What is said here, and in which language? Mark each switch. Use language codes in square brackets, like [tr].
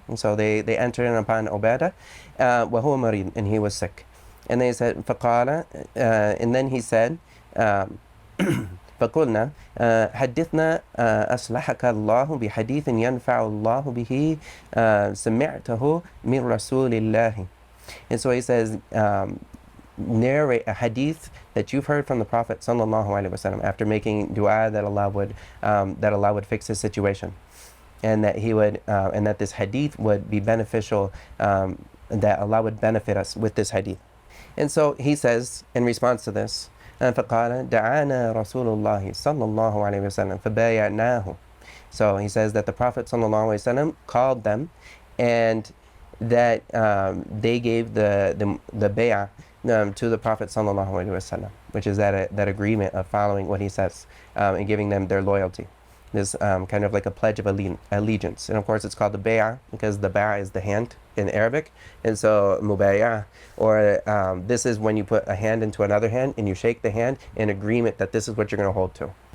[en] And so they entered in upon Ubadah, [ar] وهو مريض, [en] and he was sick. And they said, [ar] فقال, [en] and then he said, [ar] فقلنا حدثنا أصلحك الله بحديث ينفع الله به سمعته من رسول الله. [en] And so he says, narrate a hadith that you've heard from the Prophet sallallahu alaihi wasallam, after making dua that Allah would fix his situation, and that he would and that this hadith would be beneficial, that Allah would benefit us with this hadith. And so he says in response to this, [ar] فقال دعانا رسول الله صلى الله عليه وسلم فبايعناه. [en] So he says that the Prophet sallallahu alaihi wasallam called them, and that they gave the bay'ah to the Prophet sallallahu alaihi wasallam, which is that agreement of following what he says, and giving them their loyalty. This kind of like a pledge of allegiance. And of course it's called the bay'ah because the bay'ah is the hand in Arabic, and so mubay'ah, or this is when you put a hand into another hand and you shake the hand in agreement that this is what you're going to hold to.